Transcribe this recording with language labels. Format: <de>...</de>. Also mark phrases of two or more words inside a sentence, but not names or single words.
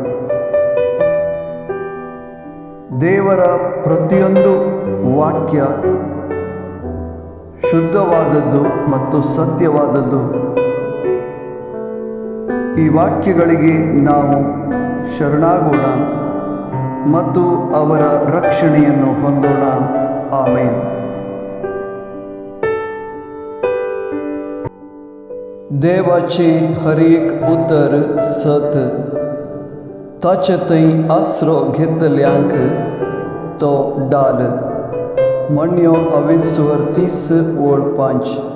<kn>ದೇವರ ಪ್ರತಿಯೊಂದು ವಾಕ್ಯ ಶುದ್ಧವಾದದ್ದು ಮತ್ತು ಸತ್ಯವಾದದ್ದು. ಈ ವಾಕ್ಯಗಳಿಗೆ ನಾವು ಶರಣಾಗೋಣ ಮತ್ತು ಅವರ ರಕ್ಷಣೆಯನ್ನು ಹೊಂದೋಣ. ಆಮೇನ್.</kn> <kok>देवाचे हर एक उतर सत ताचे थंय आसरो घेतल्यांक तो डाल. म्हणयो 22:30-5.</kok>